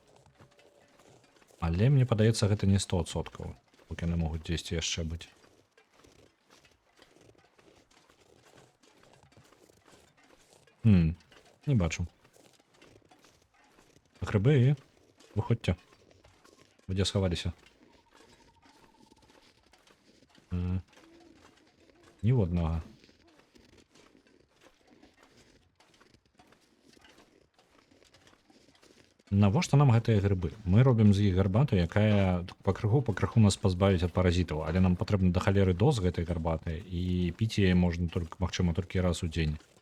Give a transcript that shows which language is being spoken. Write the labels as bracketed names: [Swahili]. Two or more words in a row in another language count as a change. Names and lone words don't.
[Belarusian] Але мне падаецца, гэта не 100%. Поки яны могуць дзесьці яшчэ быць. Не бачу. Грыбы, выходзьце. Вы дзе схаваліся? [Ukrainian] Ні в одного. [Belarusian] Навошта нам гэтыя грыбы? Мы робім з іх гарбату, якая пакрыху нас пазбавіць ад паразітаў, але нам патрэбна да халеры доз гэтай гарбаты, і піць яе можна магчыма толькі раз у дзень.